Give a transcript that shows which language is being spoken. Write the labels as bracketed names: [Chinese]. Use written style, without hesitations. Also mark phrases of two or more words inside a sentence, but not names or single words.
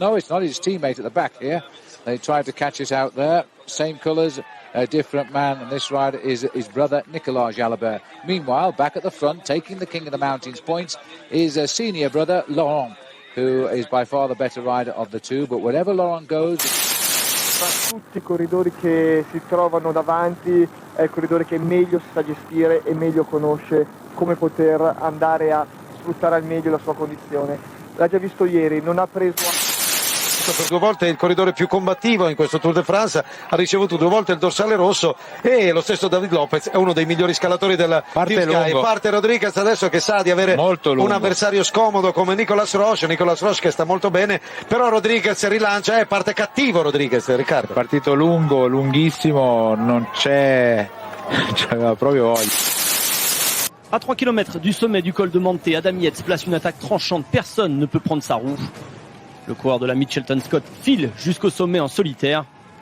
[English] No, it's not his teammate at the back here. They tried to catch us out there. Same colours, a different man, and this rider is his brother Nicolas Jalabert. Meanwhile, back at the front, taking the King of the Mountains points, is a senior brother, Laurent, who is by far the better rider of the two. But wherever Laurent goes... [Italian] Tra tutti I corridori che si trovano davanti è il corridore che meglio si sa gestire e meglio conosce come poter andare a sfruttare al meglio la sua condizione. L'ha già visto ieri, non ha preso... Per 2 volte il corridore più combattivo in questo Tour de France, ha ricevuto 2 volte il dorsale rosso, e lo stesso David Lopez è uno dei migliori scalatori del Sky. Parte Rodriguez adesso che sa di avere un avversario scomodo come Nicolas Roche che sta molto bene, però Rodriguez rilancia, parte cattivo Rodriguez, Riccardo. Partito lungo, lunghissimo, non c'aveva proprio voglia. [French] À 3 km du sommet du col de Monte, Adam Yates place une attaque tranchante, personne ne peut prendre sa roue. Le coureur de la Mitchelton Scott file jusqu'au sommet en solitaire.